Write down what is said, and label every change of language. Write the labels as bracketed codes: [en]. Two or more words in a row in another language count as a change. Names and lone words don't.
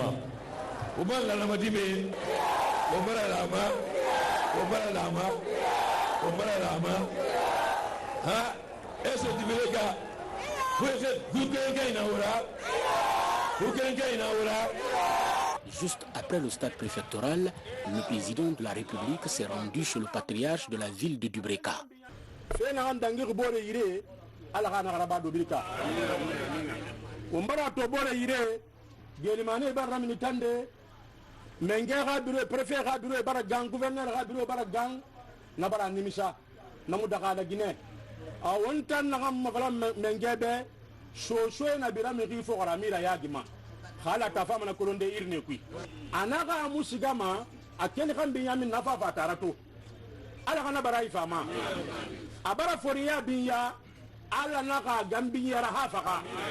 [fr] Au bas de la Namadime, au bas de la main, au bas de la main, au bas de la main. Hein? Est-ce que tu veux les gars? Juste après le stade préfectoral, le président de la République s'est rendu chez le patriarche de la ville de Dubreka. [sus] Umbara to bore yire gelimane barra minitande mengera [fr] bureau préfet [sus] ga bureau bara gang gouverneur ga bureau bara gang na bara nimisa namu daga da Guinée a wontan na gam magala mengebe so na bira mi rifo gara mira yagima khala ta fama na kolonde irne kui anaga musigama akene kan binyamin nafa fatarato ala kana bara ifama abara foriya binya ala naka gambiya rahafaka.